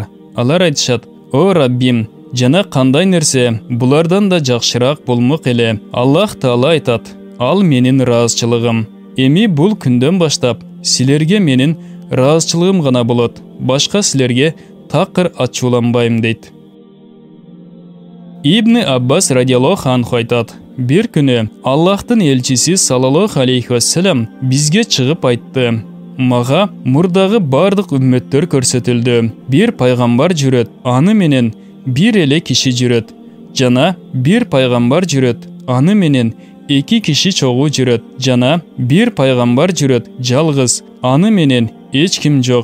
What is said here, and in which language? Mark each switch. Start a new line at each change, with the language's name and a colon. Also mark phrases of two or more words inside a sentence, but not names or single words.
Kyrgyz: Алар айтышат: О Раббим, жана кандай нерсе, булардан да жакшыраак болмок эле. Аллах Таала айтат: Ал менин ыраазычылыгым. Эми бул күндөн баштап силерге менин ыраазычылыгым гана болот. Башка силерге такыр ачууланбайм дейт. Ибн Аббас радиаллаху анху айтат: Бир күнү Аллахтын элчиси саллаллаху алейхи ва саллям бизге чыгып айтты: Мага мурдагы бардык үммөттөр көрсөтүлдү. Бир пайгамбар жүрөт, аны менен бир эле киши жүрөт. Жана бир пайгамбар жүрөт, аны менен эки киши чогуу жүрөт. Жана бир пайгамбар жүрөт, жалгыз, аны менен эч ким жок.